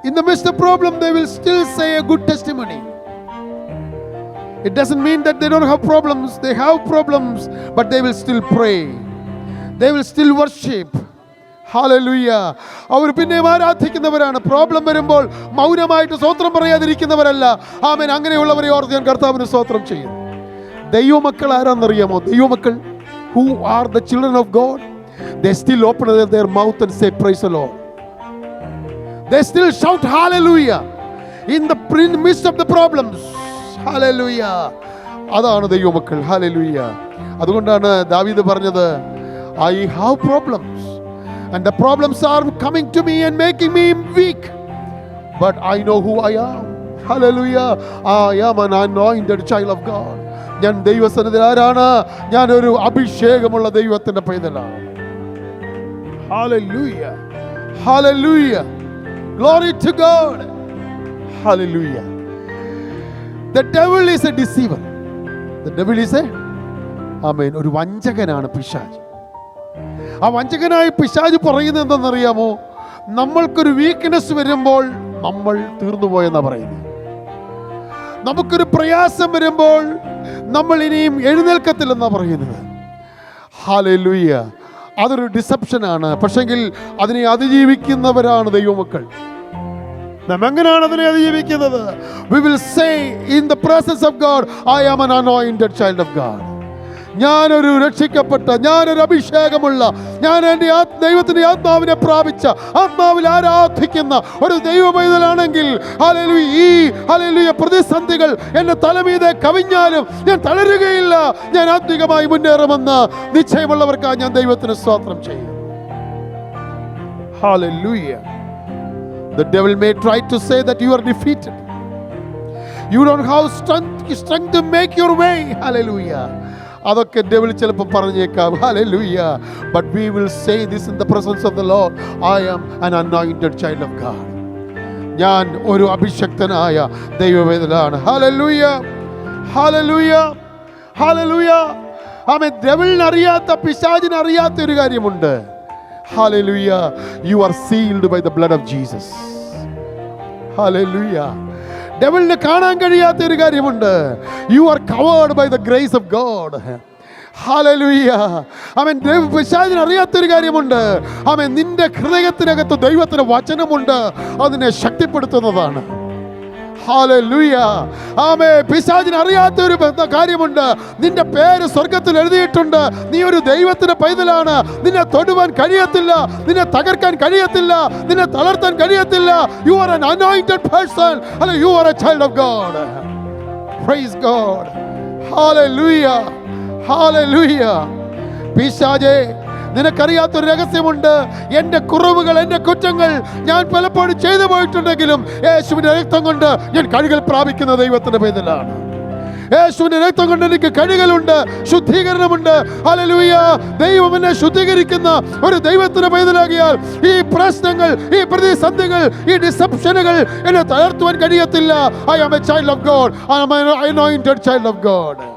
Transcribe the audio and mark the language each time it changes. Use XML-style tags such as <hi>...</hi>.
<en>In the midst of problem, they will still say a good testimony. It doesn't mean that they don't have problems. They have problems, but they will still pray. They will still worship.</en> <ml>Hallelujah. അവർ പിന്നെയും ആരാധിക്കുന്നവരാണ്. Problem വരുമ്പോൾ മൗനമായിട്ട് സ്തോത്രം പറയാതിരിക്കുന്നവരല്ല. ആമേൻ. അങ്ങനെയുള്ളവരെ ഓർത്ത് ഞാൻ കർത്താവിന് സ്തോത്രം ചെയ്യും. ദൈവമക്കൾ ആരാന്നറിയാമോ? ദൈവമക്കൾ,</ml> <en>who are the children of God, they still open their mouth and say praise the Lord. They still shout hallelujah in the midst of the problems. Hallelujah.</en> <ml>അതാണ് ദൈവമക്കൾ.</ml> <en>Hallelujah.</en> <ml>അതുകൊണ്ടാണ് ദാവീദ് പറഞ്ഞത്,</ml> <en>I have problems and the problems are coming to me and making me weak, but I know who I am. Hallelujah. I am an anointed child of God.</en> <ml>ഞാൻ ദൈവസന്നിധിയിൽ ആരാണ്? ഞാൻ ഒരു അഭിഷേകമുള്ള ദൈവത്തിന്റെ പൈതലാണ്.</ml> <en>Hallelujah. Hallelujah. Glory to God. Hallelujah. The devil is a deceiver. The devil is a,</en> <ml>ആമേൻ, ഒരു വഞ്ചകനാണ് പിശാച്. ആ വഞ്ചകനായ പിശാച് പറയുന്നത് എന്തെന്നറിയാമോ? നമ്മൾക്കൊരു വീക്ക്നെസ് വരുമ്പോൾ നമ്മൾ തീർന്നുപോയെന്നാ പറയുന്നത്. നമുക്കൊരു പ്രയാസം വരുമ്പോൾ നമ്മൾ ഇനിയും എഴുന്നേൽക്കത്തില്ലെന്നാ പറയുന്നത്. ഹല്ലേലൂയ. അതൊരു ഡിസെപ്ഷനാണ്. പക്ഷെങ്കിൽ അതിനെ അതിജീവിക്കുന്നവരാണ് ദൈവമക്കൾ. നാം എങ്ങനെയാണ് അതിനെ അതിജീവിക്കുന്നത്?</ml> <en>We will say in the presence of God, I am an anointed child of God.</en> <ml>ഞാനൊരു രക്ഷിക്കപ്പെട്ട, ഞാനൊരു അഭിഷേകമുള്ള, ഞാൻ എൻ്റെ ദൈവത്തിൻ്റെ ആത്മാവിനെ പ്രാപിച്ച, ആത്മാവിൽ ആരാധിക്കുന്ന ഒരു ദൈവപൈതലാണെങ്കിൽ ഹല്ലേലൂയ, പ്രതിസന്ധികൾ എൻ്റെ തലമീതെ കവിഞ്ഞാലും ഞാൻ തളരുകയില്ല. ഞാൻ ആത്മികമായി മുന്നേറുമെന്ന് നിശ്ചയമുള്ളവർക്കായി ഞാൻ ദൈവത്തിന് സ്തോത്രം ചെയ്യും. Hallelujah.</ml> <en>The devil may try to say that you are defeated. You don't have strength to make your way. Hallelujah.</en> <ml>അതൊക്കെ ഡെവിൾ ചിലപ്പോൾ പറഞ്ഞേക്കാം.</ml> <en>Hallelujah. But we will say this in the presence of the Lord. I am an anointed child of God.</en> <ml>ഞാൻ ഒരു അഭിഷക്തനായ ദൈവവേദനാണ്. Hallelujah. Hallelujah. Hallelujah. ആമേൻ. ഡെവിളിന് അറിയാത്ത, പിശാചിന് അറിയാത്ത ഒരു കാര്യമുണ്ട്.</ml> <en>Hallelujah. You are sealed by the blood of Jesus. Hallelujah.</en> <ml>ഡെവിളിന് കാണാൻ കഴിയാത്ത ഒരു കാര്യമുണ്ട്.</ml> <en>You are covered by the grace of God.</en> <ml>Hallelujah. ആമേൻ. പിശാചിന് അറിയാത്തൊരു കാര്യമുണ്ട്. ആമേൻ. നിന്റെ ഹൃദയത്തിനകത്ത് ദൈവത്തിന്റെ വചനമുണ്ട്. അതിനെ ശക്തിപ്പെടുത്തുന്നതാണ്. Hallelujah. ആമേൻ. പിശാചിന് അറിയാത്ത ഒരു കാര്യമുണ്ട്. നിന്റെ പേര് സ്വർഗത്തിൽ എഴുതിയിട്ടുണ്ട്. നീ ഒരു ദൈവത്തിന്റെ പൈതലാണ്. നിന്നെ തൊടുവാൻ കഴിയത്തില്ല, നിന്നെ തകർക്കാൻ കഴിയത്തില്ല, നിന്നെ തളർത്താൻ കഴിയത്തില്ല.</ml> <en>You are an anointed person. You are a child of God. Praise God. Hallelujah. Hallelujah.</en> <ml>പിശാചേ, നിനക്കറിയാത്തൊരു രഹസ്യമുണ്ട്. എൻ്റെ കുറവുകൾ, എൻ്റെ കുറ്റങ്ങൾ ഞാൻ പലപ്പോഴും ചെയ്തു പോയിട്ടുണ്ടെങ്കിലും യേശുവിൻ്റെ രക്തം കൊണ്ട് ഞാൻ കഴുകൽ പ്രാപിക്കുന്ന ദൈവത്തിൻ്റെ പൈതലാണ്. യേശുവിൻ്റെ രക്തം കൊണ്ട് എനിക്ക് കഴുകലുണ്ട്, ശുദ്ധീകരണമുണ്ട്. ഹല്ലേലൂയ. ദൈവം എന്നെ ശുദ്ധീകരിക്കുന്ന ഒരു ദൈവത്തിൻ്റെ പൈതലാകിയാൽ ഈ പ്രശ്നങ്ങൾ, ഈ പ്രതിസന്ധികൾ, ഈ ഡിസെപ്ഷനുകൾ എന്നെ തളർത്തുവാൻ കഴിയത്തില്ല.</ml> <en>I am a child of God. I am an anointed child of God.</en>